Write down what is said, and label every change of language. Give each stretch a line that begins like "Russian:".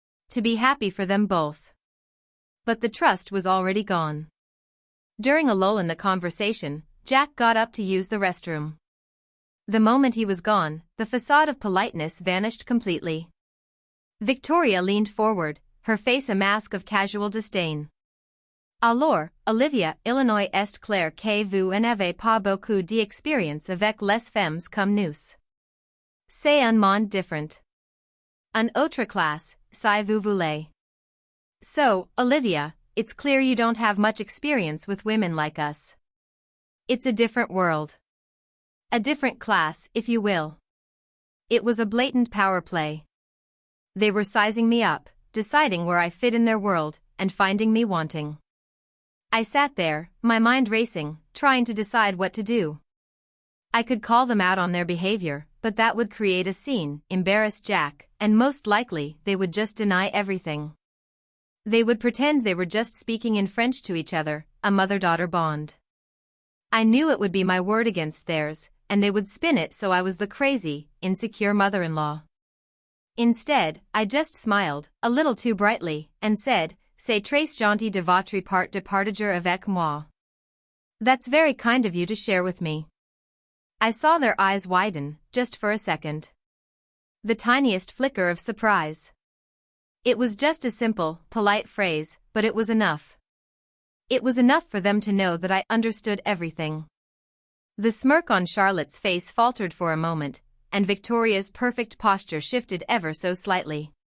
English: To be happy for them both. But the trust was already gone. During a lull in the conversation, Jack got up to use the restroom. The moment he was gone, the facade of politeness vanished completely. Victoria leaned forward, her face a mask of casual disdain.
French: Alors, Olivia, Illinois est clair que vous n'avez pas beaucoup d'expérience avec les femmes comme nous. C'est un monde différent. Une autre classe, si vous voulez.
English: So, Olivia, it's clear you don't have much experience with women like us. It's a different world. A different class, if you will. It was a blatant power play. They were sizing me up, deciding where I fit in their world, and finding me wanting. I sat there, my mind racing, trying to decide what to do. I could call them out on their behavior, but that would create a scene, embarrass Jack, and most likely they would just deny everything. They would pretend they were just speaking in French to each other, a mother-daughter bond. I knew it would be my word against theirs, and they would spin it so I was the crazy, insecure mother-in-law. Instead, I just smiled, a little too brightly, and said,
French: C'est très gentil de votre part de partager avec moi.
English: That's very kind of you to share with me. I saw their eyes widen, just for a second. The tiniest flicker of surprise. It was just a simple, polite phrase, but it was enough. It was enough for them to know that I understood everything. The smirk on Charlotte's face faltered for a moment, and Victoria's perfect posture shifted ever so slightly.